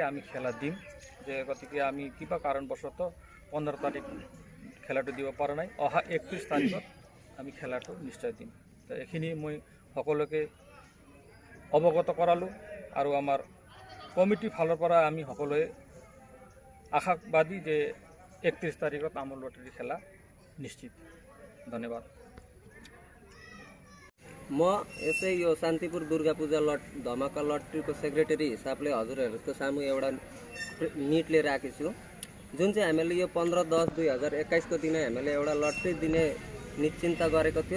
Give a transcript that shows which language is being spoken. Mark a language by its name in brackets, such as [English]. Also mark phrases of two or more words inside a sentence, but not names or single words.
[Assamese] আমি খেলা দিম, যে গতিকে আমি কিবা কাৰণবশত 15 তাৰিখ খেলাটো দিব পৰা নাই। অহা 31 তাৰিখত আমি খেলাটো নিশ্চয় দিম। তো এইখিনি মই সকলোকে অৱগত কৰালোঁ আৰু আমাৰ কমিটিৰ ফালৰ পৰা আমি সকলোৱে আশাবাদী যে 31 তাৰিখত আমাৰ লটারি খেলা निश्चित। [Nepali] धन्यवाद। म यसै यो शान्तिपुर दुर्गा पूजा धमाका लटरीको सेक्रेटरी हिसाबले हजुरहरूको सामु एउटा मिटले राखेछु, जुन चाहिँ हामीले यो 15/10/2021 को दिन हामीले एउटा लटरी दिने निश्चिन्त गरेको थियो।